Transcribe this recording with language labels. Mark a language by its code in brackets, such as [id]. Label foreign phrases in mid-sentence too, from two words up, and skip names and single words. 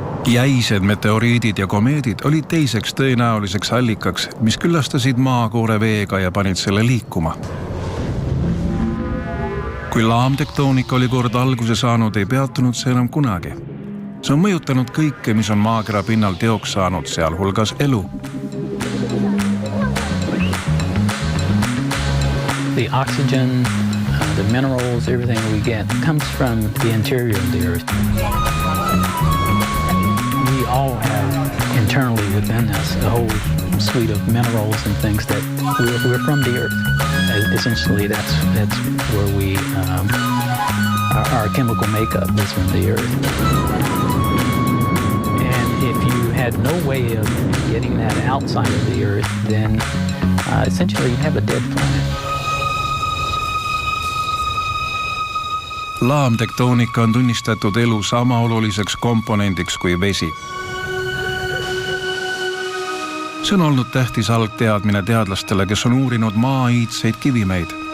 [et] Jäised meteoriidid ja komeedid olid teiseks tõenäoliseks allikaks, mis küllastasid maakoore veega ja panid selle liikuma. Kui laamtektoonika oli kord alguse saanud, ei peatunud see enam kunagi. See on mõjutanud kõike, mis on maakera pinnal teoks saanud, sealhulgas elu. [en] The oxygen, the minerals, everything we get comes from the interior of the earth. We all have internally within us a whole suite of minerals and things that we're from the earth. Essentially, that's where we our chemical makeup is from the earth. And if you had no way of getting that outside of the earth, then essentially you have a dead planet. [et] Laamtektoonika on tunnistatud elu sama oluliseks komponendiks kui vesi. See on olnud tähtis algteadmine teadlastele, kes on uurinud maa-iidseid kivimeid.